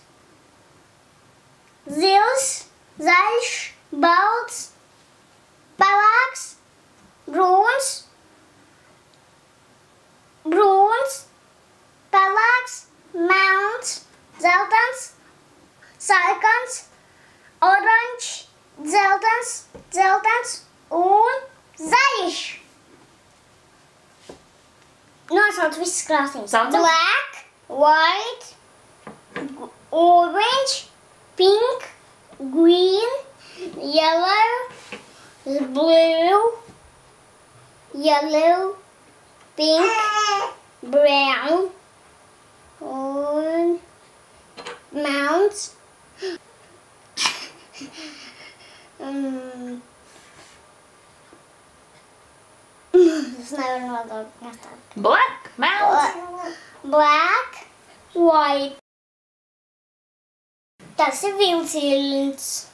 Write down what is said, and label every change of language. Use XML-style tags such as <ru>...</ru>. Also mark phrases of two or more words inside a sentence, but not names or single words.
<lv>Zils, zaļš, balts, pelēks, brūns, brūns, pelēks, melns, dzeltens, sarkans, oranžs, dzeltens, dzeltens un zaļš. Nosauc visas krāsnīs.</lv> <en>Black, white, orange, pink, green, yellow, blue, yellow, pink, brown,</en> <lv>un melns. Es nevaru nodot. Black, melns.</lv> <en>Black, white.</en> <lv>Tas ir vilciens.</lv>